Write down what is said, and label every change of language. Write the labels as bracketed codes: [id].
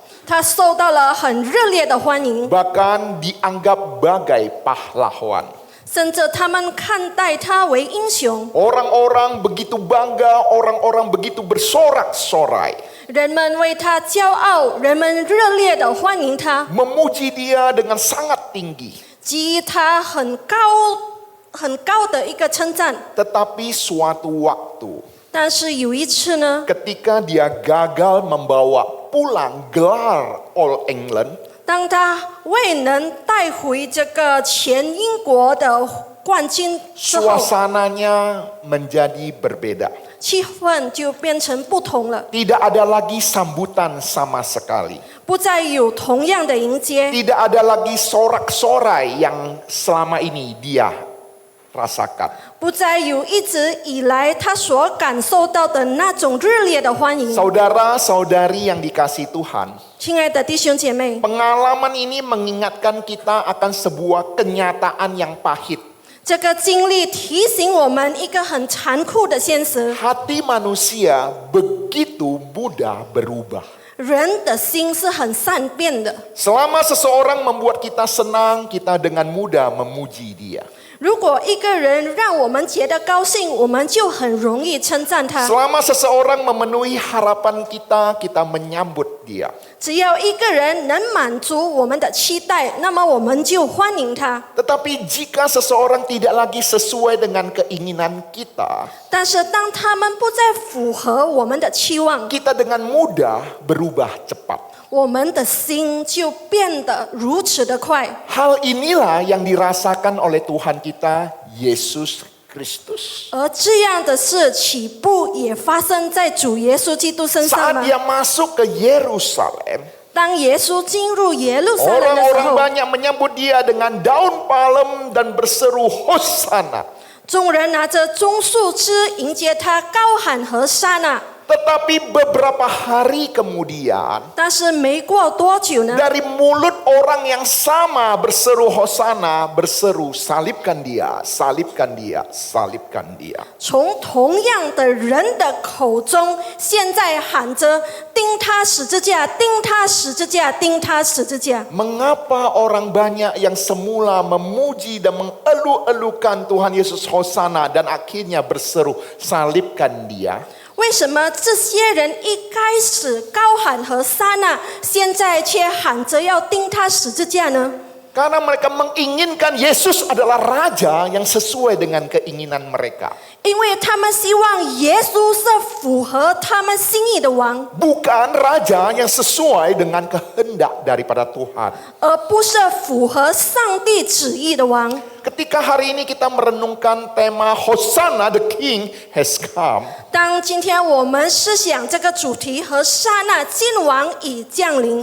[zh] 他受到了很热烈的欢迎， [id] Bahkan dianggap bagai pahlawan. [zh] 甚至他们看待他为英雄。 [id] Orang-orang begitu bangga, orang-orang begitu bersorak-sorai. [zh] 人们为他骄傲，人们热烈的欢迎他， [id] Memuji dia dengan sangat tinggi. [zh] 给予他很高的一个称赞。 [id] Tetapi suatu waktu, [zh] 但是有一次呢， [id] ketika dia gagal membawa pulang gelar All England, [zh] 当他未能带回这个全英国的冠军之后， [id] suasananya menjadi berbeda. [zh] 气氛就变成不同了， [id] Tidak ada lagi sambutan sama sekali. [zh] 不再有同样的迎接， [id] Tidak ada lagi sorak-sorai yang selama ini dia rasakan. [zh] 不再有一直以来他所感受到的那种热烈的欢迎。 [id] Saudara-saudari yang dikasihi Tuhan, [zh] 亲爱的弟兄姐妹， [id] pengalaman ini mengingatkan kita akan sebuah kenyataan yang pahit. [zh] 这个经历提醒我们一个很残酷的现实： [id] Hati manusia begitu mudah berubah. [zh] 人的心是很善变的。 [id] Selama seseorang membuat kita senang, kita dengan mudah memuji dia. [zh] 如果一个人让我们觉得高兴，我们就很容易称赞他。 [id] Selama seseorang memenuhi harapan kita, kita menyambut dia. [zh] 只要一个人能满足我们的期待，那么我们就欢迎他。 [id] Tetapi jika seseorang tidak lagi sesuai dengan keinginan kita, [zh] 但是当他们不再符合我们的期望， [id] kita dengan mudah berubah cepat. [zh] 我们的心就变得如此的快。 [id] Hal inilah yang dirasakan oleh Tuhan kita, Yesus Kristus. [zh] 而这样的事起步也发生在主耶稣基督身上 [id] Saat [zh] 吗？ [id] dia masuk ke Yerusalem, [zh] 当耶稣进入耶路撒冷的时 [id] orang-orang [zh] 候， [id] banyak menyambut dia dengan daun palem dan berseru Hosana. [zh] 众人拿着棕树枝迎接他，高喊和沙那。 [id] Tetapi beberapa hari kemudian, [zh] 但是没过多久呢， [id] dari mulut orang yang sama berseru Hosana, berseru salibkan dia, salibkan dia, salibkan dia. [zh] 从同样的人的口中，现在喊着钉他十字架，钉他十字架，钉他十字架。 [id] Mengapa orang banyak yang semula memuji dan mengeluh-elukan Tuhan Yesus Hosana dan akhirnya berseru salibkan dia? [zh] 为什么这些人一开始高喊和撒那，现在却喊着要钉他十字架呢？ [id] Karena mereka menginginkan Yesus adalah raja yang sesuai dengan keinginan mereka. [zh] 因为他们希望耶稣是符合他们心意的王， [id] Bukan raja yang sesuai dengan kehendak daripada Tuhan. [zh] 而不是符合上帝旨意的王。 [id] Ketika hari ini kita merenungkan tema [en] Hosanna, the King has come. [zh] 当今天我们思想这个主题和刹那君王已降临，